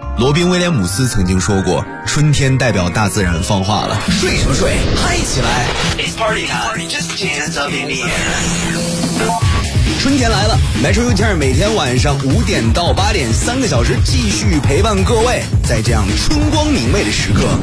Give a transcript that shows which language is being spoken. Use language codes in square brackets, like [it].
[zh] 罗宾威廉姆斯曾经说过，春天代表大自然放话了。睡什么睡？嗨起来 [en] ！It's party time, just dance up in the air. [zh] 春天来了 ，Metro U10 每天晚上5点到8点，三个小时继续陪伴各位，在这样春光明媚的时刻，